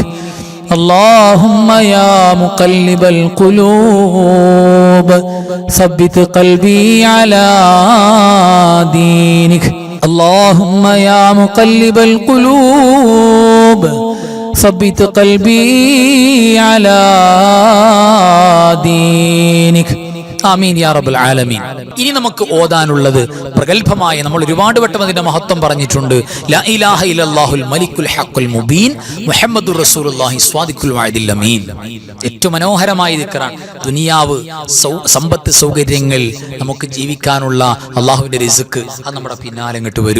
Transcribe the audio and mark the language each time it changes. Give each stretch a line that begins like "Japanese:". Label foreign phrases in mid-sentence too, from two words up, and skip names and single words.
Arabic: اللهم يا مقلب القلوب ثبت قلبي على دينك. اللهم يا مقلب القلوب ثبت قلبي على دينك. آمين يا رب العالمين.
Malayalam: ഇനി നമുക്ക് ഓതാനുള്ളത് പ്രഗൽഭമായ, നമ്മൾ ഒരുപാട് വട്ടം അതിന്റെ മഹത്വം പറഞ്ഞിട്ടുണ്ട്.
Arabic: لا إله إلا الله الملك الحق المبين محمد رسول الله صادق الوعد الأمين.
Malayalam: ഏറ്റവും മനോഹരമായ ദിക്റാണ്. ദുനിയാവ്, സമ്പത്ത്, സൗകര്യങ്ങൾ, നമുക്ക് ജീവിക്കാനുള്ള അള്ളാഹുവിന്റെ റിസ്ക്, അത് നമ്മുടെ പിന്നാലെ ഇങ്ങോട്ട് വരും.